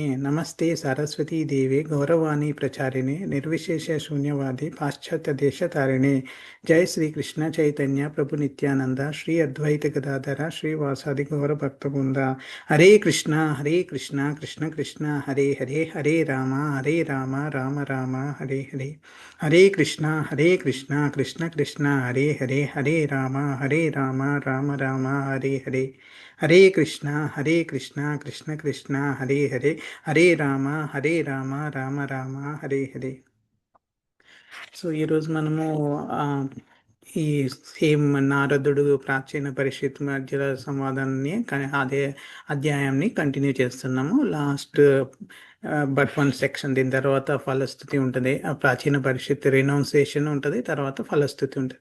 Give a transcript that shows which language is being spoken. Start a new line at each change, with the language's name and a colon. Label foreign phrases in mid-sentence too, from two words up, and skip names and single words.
Sanskrit: నమస్తే సరస్వతీ దేవే గౌరవాణి ప్రచారిణే నిర్విశేష శూన్యవాది పాశ్చాత్య దేశతారిణే. జై శ్రీకృష్ణ చైతన్య ప్రభు నిత్యానంద శ్రీ అద్వైత గదాధర శ్రీవాసాది గౌర భక్త బృంద. హరే కృష్ణ కృష్ణ కృష్ణ హరే హరే హరే రామ రామ రామ హరే హరే. హరే కృష్ణ కృష్ణ కృష్ణ హరే హరే హరే రామ రామ రామ హరే హరే. హరే కృష్ణ కృష్ణ కృష్ణ హరే హరే హరే రామ రామ రామ హరే హరే.
Telugu: సో ఈరోజు మనము ఈ సేమ్ నారదుడు ప్రాచీన పరిషత్ మధ్య సంవాదాన్ని అదే అధ్యాయాన్ని కంటిన్యూ చేస్తున్నాము.
English: last but one section,
Telugu: దీని తర్వాత ఫలస్థుతి ఉంటుంది. ఆ ప్రాచీన పరిషత్ రినౌన్సియేషన్ ఉంటుంది, తర్వాత ఫలస్థుతి ఉంటుంది.